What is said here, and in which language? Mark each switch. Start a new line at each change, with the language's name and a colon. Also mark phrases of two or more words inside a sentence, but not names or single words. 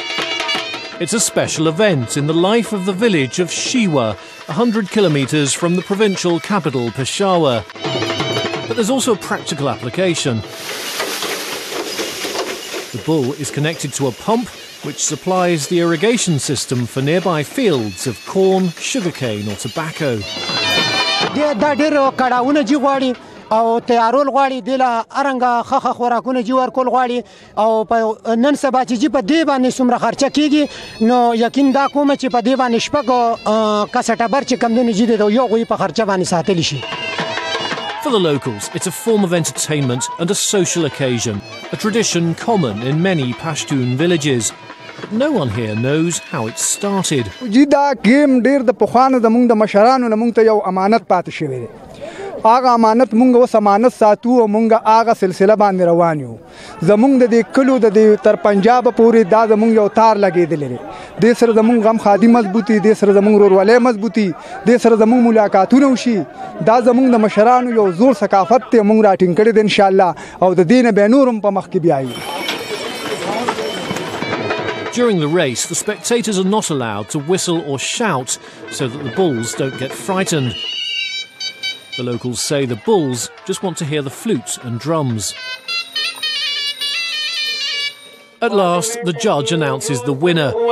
English: It's a special event in the life of the village of Shewa, 100 kilometres from the provincial capital Peshawar. But there's also a practical application. The bull is connected to a pump which supplies the irrigation system for nearby fields of corn, sugarcane or tobacco.
Pashto: او تیارول غواړي دله ارنګه خخ خوراکونه جی ورکول غواړي او په نن سبا چې په دې باندې څومره خرچه کیږي نو یقین دا کوم چې په دې باندې شپږ کسټبر چې کم دنه جی د یو غوي په خرچه باندې ساتل شي.
English: For the locals, it's a form of entertainment and a social occasion, a tradition common in many Pashtun villages. But no one here knows how it started.
Pashto: دا گیم ډیر د پخوانو د مونږ د مشرانو نه مونږ ته یو امانت پاتې شوی دی. هغه امانت مونږ اوس امانت ساتو او مونږ هغه سلسله باندې روان یو. زمونږ د دې کلو د دې تر پنجاب پورې دا زمونږ یو تار لګېدلی دی. دې سره زمونږ غم خادي مضبوطي، دې سره زمونږ ورورولۍ مضبوطي، دې سره زمونږ ملاقاتونه وشي. دا زمونږ د مشرانو یو زوړ ثقافت دی، مونږ راټینګ کړی دی انشاءالله او د دې نه بیا نور هم په مخ کې بیایو.
English: During the race, the spectators are not allowed to whistle or shout so that the bulls don't get frightened. The locals say the bulls just want to hear the flute and drums. At last, the judge announces the winner.